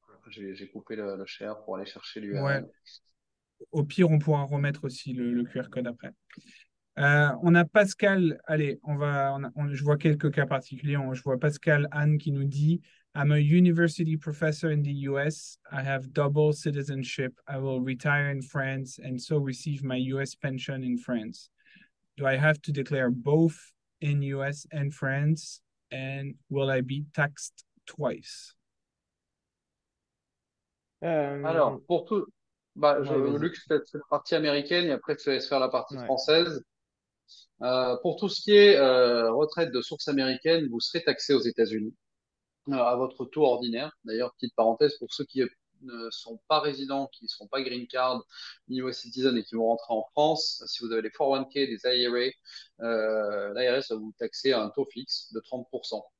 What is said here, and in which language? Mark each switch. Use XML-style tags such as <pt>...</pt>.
<fr>J'ai coupé le share pour aller chercher Ouais. l'URL. Au pire, on pourra remettre aussi le QR code après. On a Pascal, allez, je vois quelques cas particuliers. Je vois Pascal Anne qui nous dit</fr> <en>I'm a university professor in the US. I have double citizenship. I will retire in France and so receive my US pension in France. Do I have to declare both in US and France? And will I be taxed twice? Euh,</en> <fr>Alors, pour tout, bah, ouais, vas-y. Luc, fait la partie américaine et après, tu laisses faire la partie Ouais. française. Pour tout ce qui est retraite de source américaine, vous serez taxé aux États-Unis à votre taux ordinaire. D'ailleurs, petite parenthèse, pour ceux qui ne sont pas résidents, qui ne sont pas green card, ni</fr> <en>US citizen</en> <fr>et qui vont rentrer en France, si vous avez les 401k, des IRA, l'IRS va vous taxer à un taux fixe de 30%.</fr>